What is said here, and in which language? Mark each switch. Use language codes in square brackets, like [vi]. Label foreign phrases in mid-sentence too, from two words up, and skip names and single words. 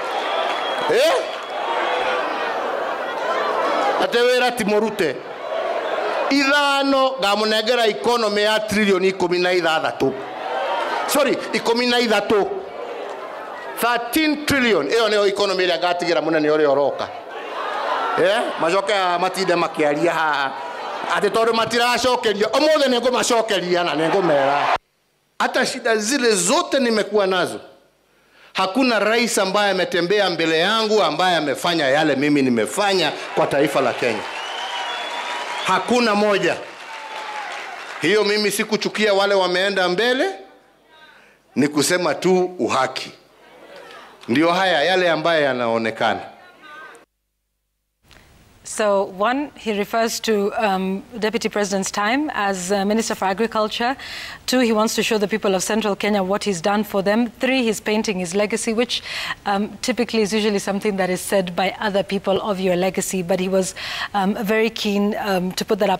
[ki] ati wira timurute ithano ngamunengera economy ya trilioni 16 sorry 13 13 trillion iyo nio economy ya gatigira munene uri oroka macoke matinde makiaria ha ati tondu matiracokeria omothe ni ngumacokeria na ni ngumera [sw] hata shida zile zote nimekuwa nazo hakuna rais ambaye ametembea mbele yangu ambaye amefanya yale mimi nimefanya kwa taifa la Kenya. Hakuna moja. Hiyo mimi sikuchukia wale wameenda mbele, ni kusema tu uhaki. Ndio haya yale ambaye yanaonekana. [en] So one, he refers to Deputy President's time as Minister for Agriculture. 2, he wants to show the people of Central Kenya what he's done for them. 3, he's painting his legacy, which typically is usually something that is said by other people of your legacy, but he was very keen to put that up.